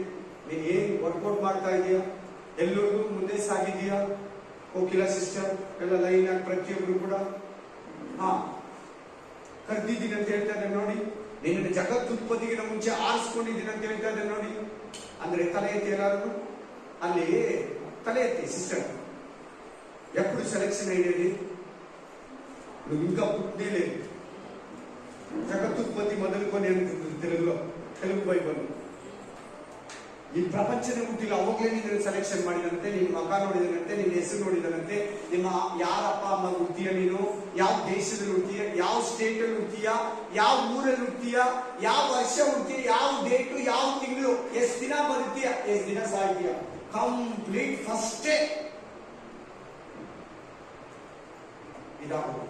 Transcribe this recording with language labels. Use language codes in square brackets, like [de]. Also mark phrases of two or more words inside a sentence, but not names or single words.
[kn] ನೀನು ಏನ್ ವರ್ಕೌಟ್ ಮಾಡ್ತಾ ಇದೀಯಾ? ಎಲ್ಲರಿಗೂ ಮುಂದೆ ಸಾಗಿದೀಯಾ? ಕೋಕಿಲಾ ಸಿಸ್ಟರ್ ಎಲ್ಲ ಲೈನ್ ಆಗಿ ಪ್ರತಿಯೊಬ್ಬರು ಕೂಡ ಕರೆದಿದ್ದೀನಿ ಅಂತ ಹೇಳ್ತಾ ಇದ್ದಾರೆ ನೋಡಿ. ನಿನ್ನ ಜಗತ್ತುತ್ಪತ್ತಿಗಿನ ಮುಂಚೆ ಆರಿಸ್ಕೊಂಡಿದ್ದೀನಿ ಅಂತ ಹೇಳ್ತಾ ಇದ್ದಾರೆ ನೋಡಿ. ಅಂದ್ರೆ ತಲೆ ಎತ್ತಿ ಎಲ್ಲಾರು ಅಲ್ಲಿ [te] తల ఎత్తి సిస్టర్. ఎప్పుడు సెలక్షన్ అయ్యేది? నువ్వు ఇంకా పుట్టే లేదు. జగత్తుత్పత్తి మొదలుకొని తెలుగులో, తెలుగు [kn] ಬೈಬಲ್ ಈ ಪ್ರಪಂಚದ ಹುಟ್ಟಿಲ್ಲ ಅವಾಗಲೇ ನೀನು ಸೆಲೆಕ್ಷನ್ ಮಾಡಿದಂತೆ, ನಿನ್ನ ಮಗ ನೋಡಿದನಂತೆ, ನಿನ್ನ ಹೆಸರು ನೋಡಿದನಂತೆ, ನಿಮ್ಮ ಯಾರ ಅಪ್ಪ ಅಮ್ಮ ಹುಡ್ತೀಯ, ನೀನು ಯಾವ ದೇಶದಲ್ಲಿ ಹುಡ್ತೀಯ, ಯಾವ ಸ್ಟೇಟ್ ಅಲ್ಲಿ ಹುಡ್ತೀಯ, ಯಾವ ಊರಲ್ಲಿ ಹುಡ್ತೀಯ, ಯಾವ ವರ್ಷ ಹುಡ್ತೀಯ, ಯಾವ ಡೇಟು, ಯಾವ ತಿಂಗಳು, ಎಷ್ಟು ದಿನ ಬದುಕ್ತೀಯ, ಎಷ್ಟು ದಿನ ಸಾಯ್ತೀಯ, [en] complete firste [kn] ಇದಾಗೋದು.